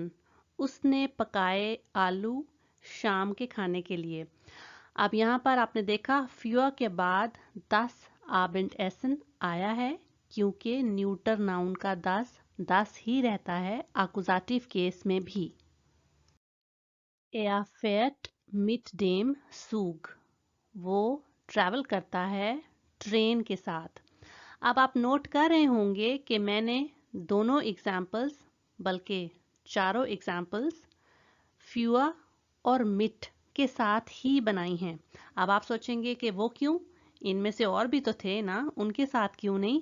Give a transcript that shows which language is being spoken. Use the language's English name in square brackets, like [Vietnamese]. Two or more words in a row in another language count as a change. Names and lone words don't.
[Hindi] उसने पकाए आलू शाम के खाने के लिए। अब यहाँ पर आपने देखा für के बाद [German] das Abendessen [Hindi] आया है क्योंकि [English] neuter noun [Hindi] का das ही रहता है एक्यूजेटिव केस में भी। [German] Er fährt mit dem Zug. [Hindi] वो ट्रैवल करता है ट्रेन के साथ। अब आप नोट कर रहे होंगे कि मैंने दोनों एग्जाम्पल्स, बल्कि चारों एग्जाम्पल्स फ्यूआ और मिट के साथ ही बनाई हैं। अब आप सोचेंगे कि वो क्यों, इनमें से और भी तो थे ना, उनके साथ क्यों नहीं?